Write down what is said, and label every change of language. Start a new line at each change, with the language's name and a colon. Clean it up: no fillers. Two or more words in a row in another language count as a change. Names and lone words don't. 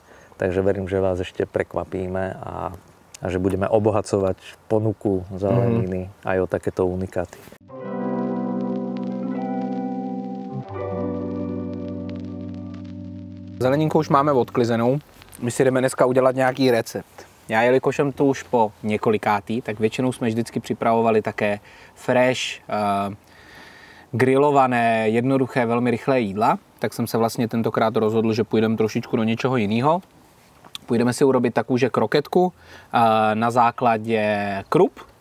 Slovak: Takže verím, že vás ešte prekvapíme a že budeme obohacovať ponuku zeleniny aj o takéto unikáty.
Czech: Zeleninku už máme odklizenou. My si jdeme dneska udělat nějaký recept. Já, jelikož jsem tu už po několikátý, tak většinou jsme vždycky připravovali také fresh, grillované, jednoduché, velmi rychlé jídla. Tak jsem se vlastně tentokrát rozhodl, že půjdeme trošičku do něčeho jiného. Půjdeme si urobit takovou kroketku na základě krup.